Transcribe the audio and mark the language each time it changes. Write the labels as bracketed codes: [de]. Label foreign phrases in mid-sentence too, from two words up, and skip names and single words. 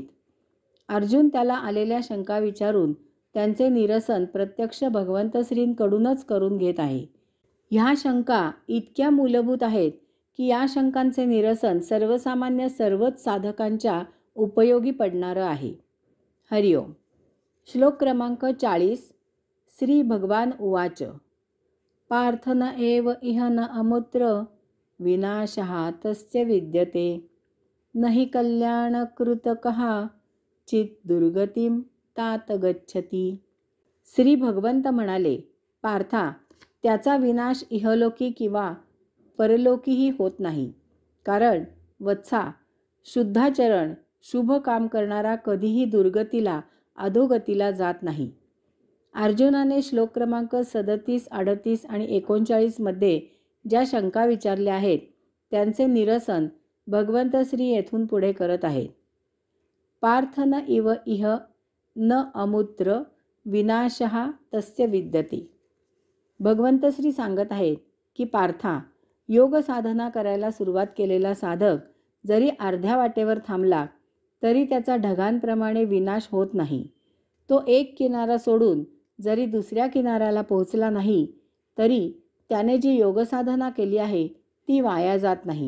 [mr] अर्जुन त्याला आलेल्या शंका विचारून त्यांचे निरसन प्रत्यक्ष भगवंत श्रींकडूनच करून घेत आहे. ह्या शंका इतक्या मूलभूत आहेत की या शंकांचे निरसन सर्वसामान्य सर्वच साधकांच्या उपयोगी पडणारं आहे. हरिओम. श्लोक क्रमांक 40. [sa] श्री भगवान उवाच. पार्थ न एव इह न अमुत्र विनाशः तस्य विद्यते. नहि कल्याणकृतकः चित् दुर्गतिं तात गच्छति. [mr] श्री भगवंत म्हणाले, पार्था, त्याचा विनाश इहलोकी किंवा परलोकीही होत नाही. कारण वत्सा, शुद्धाचरण शुभ काम करणारा कधीही दुर्गतीला अधोगतीला जात नाही. अर्जुनाने श्लोक क्रमांक 37, 38 आणि 39 मध्ये ज्या शंका विचारल्या आहेत त्यांचे निरसन भगवंत श्री येथून पुढे करत आहेत. [sa] पार्थ न इव इह न अमुत्र विनाशः तस्य विद्यते. [mr] भगवंत श्री सांगत आहेत की पार्था, योग साधना करायला सुरुवात केलेला साधक जरी अर्ध्या वाटेवर थांबला तरी त्याचा ढगांप्रमाणे विनाश होत नाही. तो एक किनारा सोडून जरी दुसऱ्या किनाऱ्याला पोहोचला नाही तरी त्याने जी योगसाधना केली आहे ती वाया जात नाही.